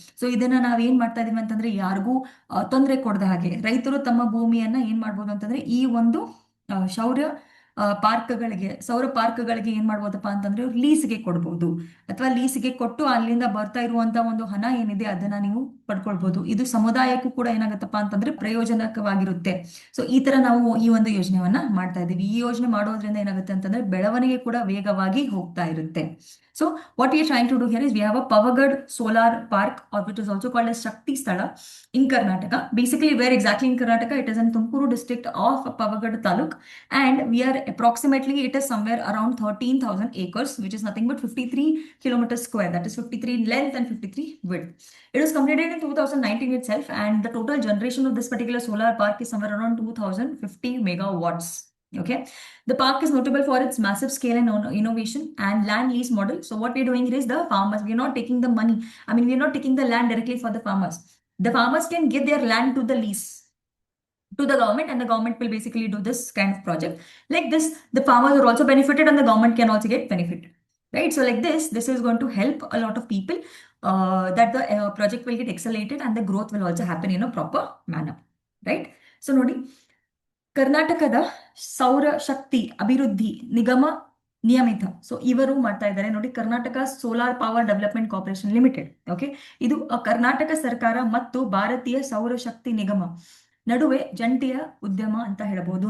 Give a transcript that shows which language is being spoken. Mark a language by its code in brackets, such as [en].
[kn] So ಇದನ್ನ ನಾವ್ ಏನ್ ಮಾಡ್ತಾ ಇದೀವಿ ಅಂತಂದ್ರೆ, ಯಾರಿಗೂ ತೊಂದರೆ ಕೊಡದ ಹಾಗೆ ರೈತರು ತಮ್ಮ ಭೂಮಿಯನ್ನ ಏನ್ ಮಾಡ್ಬೋದು ಅಂತಂದ್ರೆ, ಈ ಒಂದು ಸೌರ ಪಾರ್ಕ್ಗಳಿಗೆ ಏನ್ ಮಾಡ್ಬೋದಪ್ಪ ಅಂತಂದ್ರೆ ಲೀಸ್ಗೆ ಕೊಡ್ಬೋದು, ಅಥವಾ ಲೀಸ್ಗೆ ಕೊಟ್ಟು ಅಲ್ಲಿಂದ ಬರ್ತಾ ಇರುವಂತ ಒಂದು ಹಣ ಏನಿದೆ ಅದನ್ನ ನೀವು ಪಡ್ಕೊಳ್ಬಹುದು. ಇದು ಸಮುದಾಯಕ್ಕೂ ಕೂಡ ಏನಾಗತ್ತಪ್ಪ ಅಂತಂದ್ರೆ ಪ್ರಯೋಜನಕವಾಗಿರುತ್ತೆ. ಸೊ ಈ ತರ ನಾವು ಈ ಒಂದು ಯೋಜನೆಯನ್ನ ಮಾಡ್ತಾ ಇದೀವಿ. ಈ ಯೋಜನೆ ಮಾಡೋದ್ರಿಂದ ಏನಾಗುತ್ತೆ ಅಂತಂದ್ರೆ ಬೆಳವಣಿಗೆ ಕೂಡ ವೇಗವಾಗಿ ಹೋಗ್ತಾ ಇರುತ್ತೆ. [en] So what we are trying to do here is, we have a Pavagadh Solar Park, or which is also called as Shakti Sthala, in Karnataka. Basically, where exactly in Karnataka? It is in Tumkuru district of Pavagadh Taluk, and we are approximately, it is somewhere around 13,000 acres, which is nothing but 53 kilometers square. That is 53 length and 53 width. It was completed in 2019 itself, and the total generation of this particular solar park is somewhere around 2050 megawatts. Okay, the park is notable for its massive scale and innovation and land lease model. So what we're doing here is, the farmers, we're not taking the money, we're not taking the land directly for the farmers. The farmers can give their land to the lease to the government, and the government will basically do this kind of project. Like this, the farmers are also benefited and the government can also get benefit, right? So like this is going to help a lot of people, that the project will get accelerated and the growth will also happen in a proper manner, right? [kn] So nodi, ಕರ್ನಾಟಕದ ಸೌರ ಶಕ್ತಿ ಅಭಿವೃದ್ಧಿ ನಿಗಮ ನಿಯಮಿತ, so ಇವರು ಮಾಡ್ತಾ ಇದ್ದಾರೆ. ನೋಡಿ, Karnataka solar power development corporation limited. Okay, ಇದು ಕರ್ನಾಟಕ ಸರ್ಕಾರ ಮತ್ತು ಭಾರತೀಯ ಸೌರ ಶಕ್ತಿ ನಿಗಮ ನಡುವೆ ಜಂಟಿಯ ಉದ್ಯಮ ಅಂತ ಹೇಳಬಹುದು.